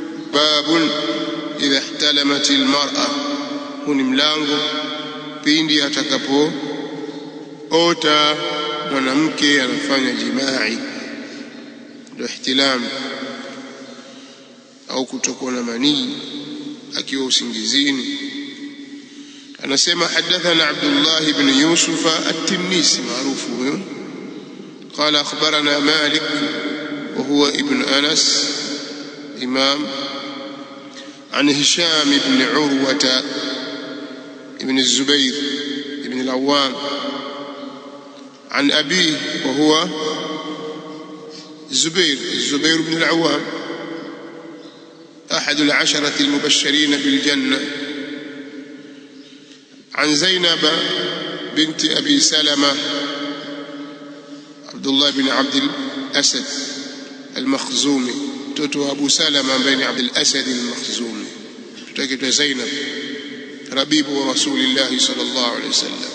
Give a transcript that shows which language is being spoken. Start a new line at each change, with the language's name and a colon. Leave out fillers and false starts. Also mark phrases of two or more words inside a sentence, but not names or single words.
Arabic: باب إذا احتلمت المرأة,
Swahili: huni mlango pindi atakapoota mwanamke anafanya jimai, ndio ihtilam au kutokwa na manii akiwa usingizini.
Arabic: Anasema حدثنا عبد الله بن يوسف التنيسي
Swahili: maarufu huyo,
Arabic: قال أخبرنا مالك وهو ابن أنس إمام عن هشام بن عروة ابن الزبير ابن العوام عن أبيه وهو الزبير بن العوام أحد العشرة المبشرين بالجنة، عن زينب بنت أبي سلمة عبد الله بن عبد الأسد المخزومي، توتو أبو سلمة بن عبد الأسد المخزومي، تكتب زينب ربيب رسول الله صلى الله عليه وسلم.